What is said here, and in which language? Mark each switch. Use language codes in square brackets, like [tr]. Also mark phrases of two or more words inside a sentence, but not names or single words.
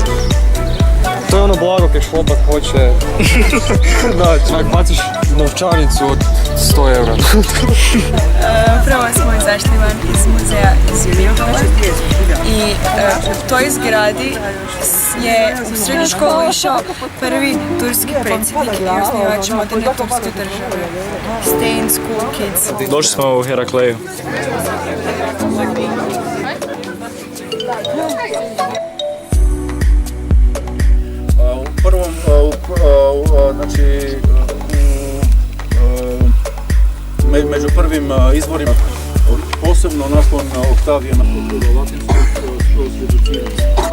[hr] To je ono blago kaj šlopak hoće. Znači, ako baciš novčanicu od 100 eura. Upravo smo izašli van iz muzeja iz Mildovače i u toj zgradi je u srednju školu išao prvi turski predsjednik i osnivač moderne turske države. [en] Stay in school, kids. [hr] Došli smo u Herakleju. U prvom, znači, među prvim izvorima, posebno nakon Oktavijana, latinskog svjedočenja.